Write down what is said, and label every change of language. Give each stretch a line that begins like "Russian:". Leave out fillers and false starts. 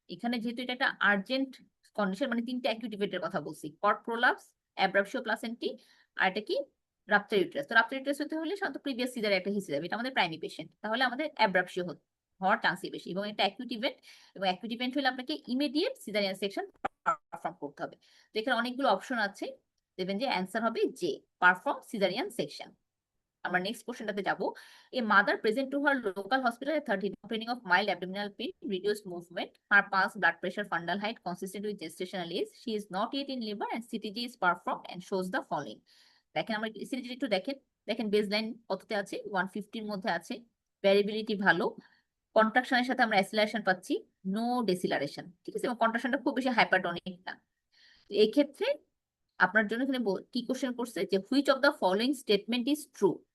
Bangla: এখানে যেহেতু এটা একটা আর্জেন্ট কন্ডিশন, মানে তিনটা অ্যাকিউট ইভেন্টের কথা বলছি, কর্ড প্রোলাপস, অ্যাব্রাপশিও প্লাসেন্টি, আর এটা কি রাপচার ইউটেরাস। তো রাপচার ইউটেরাস হতে হলে সাধারণত প্রিভিয়াস সিজার একটা হিস্ট্রি যাবে, এটা আমাদের প্রাইমি পেশেন্ট, তাহলে আমাদের অ্যাব্রাপশিও হওয়ার চান্সই বেশি, এবং এটা অ্যাকিউট ইভেন্ট, এবং অ্যাকিউট ইভেন্ট হলে আপনাকে ইমিডিয়েট সিজারিয়ান সেকশন পারফর্ম করতে হবে। তো এখানে অনেকগুলো অপশন আছে, দেখবেন যে অ্যান্সার হবে যে পারফর্ম সিজারিয়ান সেকশন। আমরা নেক্সট কোশ্চেনটাতে যাব।
English: A mother present to her local hospital at 30 complaining of mild abdominal pain, reduced movement, her pulse, blood pressure, fundal height consistent with gestational age, she is not yet in labor and CTG is performed and shows the following.
Bangla: দেখেন আমরা CTG একটু দেখেন, দেখেন baseline কততে আছে, 150 এর মধ্যে আছে, ভ্যারিবিলিটি ভালো, কন্ট্রাকশনের সাথে আমরা অ্যাসিলারেশন পাচ্ছি, নো ডেসিলারেশন, ঠিক আছে, এবং কন্ট্রাকশনটা খুব বেশি হাইপারটনিক না। এই ক্ষেত্রে আপনার জন্য এখানে কি কোশ্চেন করছে যে
English: Which of the following statement is true.